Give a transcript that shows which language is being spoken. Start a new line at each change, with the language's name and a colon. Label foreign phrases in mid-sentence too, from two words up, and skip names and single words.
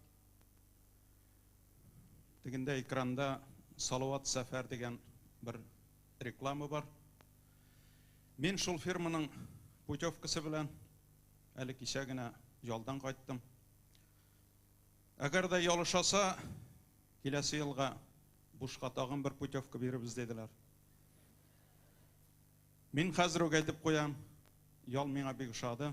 Kazakh: дегенде экранда Салауат Сәфәр деген бір реклама бар.
Tatar: Мен шул фирманың путевкасы белән әле кичә генә ялдан кайттым. Әгәр дә ялышаса, киләсе елга бушка тагын бер путевка биребез диделәр. Мен хәзер үк әйтеп куям, ял миңа бик ошады.